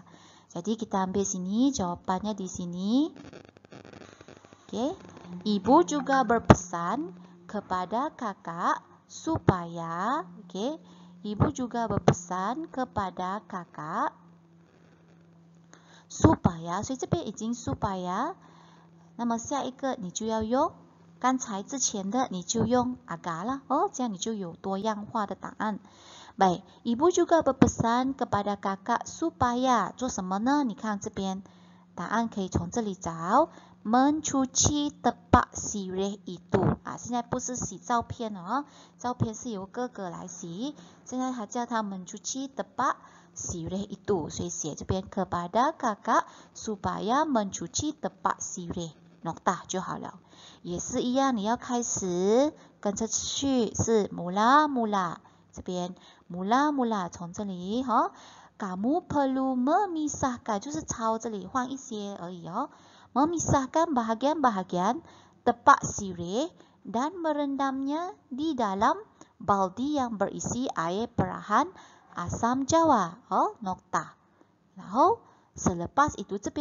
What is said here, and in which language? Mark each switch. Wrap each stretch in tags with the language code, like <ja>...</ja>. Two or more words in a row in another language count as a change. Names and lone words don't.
<ms>Jadi kita ambil sini, jawapannya di sini. Okay. Ibu juga berpesan kepada kakak supaya, okay. Ibu juga berpesan kepada kakak supaya,</ms> <zh>所以这边已经 supaya， 那么下一个你就要用刚才之前的你就用 agar 了哦，这样你就有多样化的答案。</zh> <ms>Baik, ibu juga berpesan kepada kakak supaya</ms> <zh>做什么呢？你看这边答案可以从这里找</zh> <ms>mencuci tepak sirih itu</ms> <zh>现在不是洗照片哦，照片是由哥哥来洗，现在他叫他</zh> <ms>mencuci tepak sirih itu，</ms> <zh>所以写这边</zh> <ms>kepada kakak supaya mencuci tepak sirih nokta</ms> <zh>就好了。也是一样，你要开始跟着去是 mula-mula 这边 mula-mula 从这里哈 ，</zh> <ms>kamu perlu memisahkan</ms> <zh>就是抄这里换一些而已</zh> <ms>哦。memisahkan bahagian-bahagian tepak sirih dan merendamnya di dalam baldi yang berisi air perahan asam jawa 哦 nokta 然后 selepas itu 这边</ms>